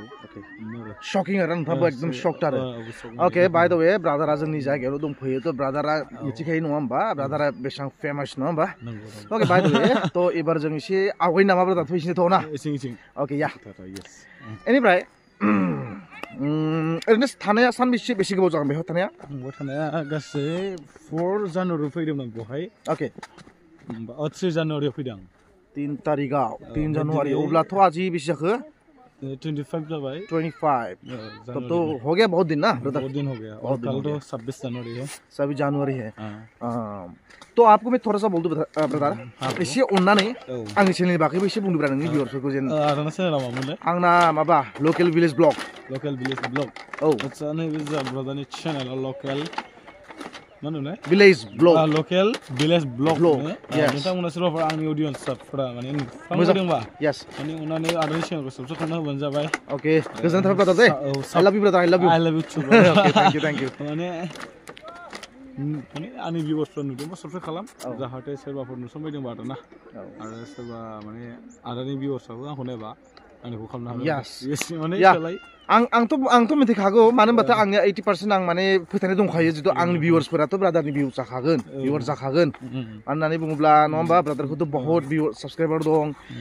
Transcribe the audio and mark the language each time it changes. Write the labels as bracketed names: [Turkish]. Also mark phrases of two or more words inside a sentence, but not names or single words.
[Bodo] शकिं आरो नोंथाङाबो एकदम शक्ड आरो अके [English] by the way [Bodo] ब्रादारा जोंनि जायगायावल' दंफैयो थ' ब्रादारा मिथिखायो नङा होमबा ब्रादारा बेसेबां फेमास नङा होमबा अके [English] by the way [Bodo] थ' एबार जों एसे आवगायनो नामा ब्रादार फैसिनोथ' ना अके या बेनिफ्राय ओरैनो थानाया सानबेसे बेसे गोबाव जागोन बेयाव थानाया गासै 4 जानुवारियाव फैदोंमोन आं बेवहाय अके 3 जानुवारियाव फैदों 3 तारिखाव 3 जानुवारि अब्लाथ' आजि बेसे जाखो 25 जाबाय [Hindi] 25 तब तो हो गया बहुत दिन ना बहुत दिन हो गया और कल तो 26 जनवरी है 26 जनवरी है तो आपको मैं थोड़ा सा बोल दूं ब्रदर [Bodo] एसे अन्नानै आंनि चेनेलनि बागैबो एसे बुंदोब्रा नोंनि भिउअर्सफोरखौ जेन आंना चेनेला मामोन आंना माबा [English] local village vlog [Bodo] औ आच्छा नैबे जा ब्रदारनि चेनेला लकेल मा होनो [English] village vlog local village vlog [Bodo] नोंथांमोना सोरबाफोर आंनि अडियन्सफोरा माने मोजांबा माने अननानै आदानि चेनेलखौ साबस्क्राइब खालामना होबानो जाबाय [English] अके [Bodo] गोजोननाय थाबाय [English] brother the I love you brother I love you too okay thank you [Bodo] माने आंनि भिउअर्सफोरा नुदोंबा साबस्क्राइब खालाम जाहाथे सोरबाफोर नुसनबायदोंबा आरोना आरो सोरबा माने आदानि भिउअर्सआबो आंखौ नायबा आंनिखौ खालामनो हागोन माने आंथ' मिथिखागौ मानो होनबाथाय आंनिया 80% आं माने फोथायनाय दंखायो जितु आंनि भिउअर्सफोराथ' ब्रादारनि भिउअर्स जाखागोन मानो होननानै बुङोब्ला नङा होमबा ब्रादारखौथ' बहुत साबस्क्राइबार दं